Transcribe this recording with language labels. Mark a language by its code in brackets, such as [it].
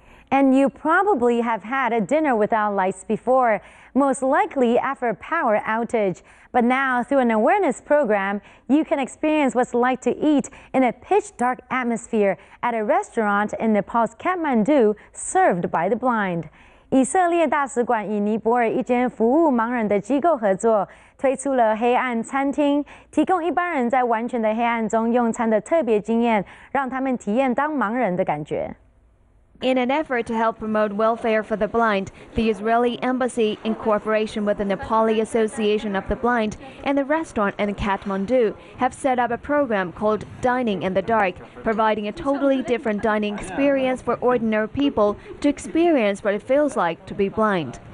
[en] And you probably have had a dinner without lights before, most likely after a power outage. But now, through an awareness program, you can experience what it's like to eat in a pitch-dark atmosphere at a restaurant in Nepal's Kathmandu, served by the blind. [zh] 以色列大使馆与尼泊尔一间服务盲人的机构合作，推出了黑暗餐厅，提供一般人在完全的黑暗中用餐的特别经验，让他们体验当盲人的感觉。 [en] In an effort to help promote welfare for the blind, the Israeli embassy, in cooperation with the Nepali Association of the Blind and the restaurant in Kathmandu, have set up a program called Dining in the Dark, providing a totally different dining experience for ordinary people to experience what it feels like to be blind.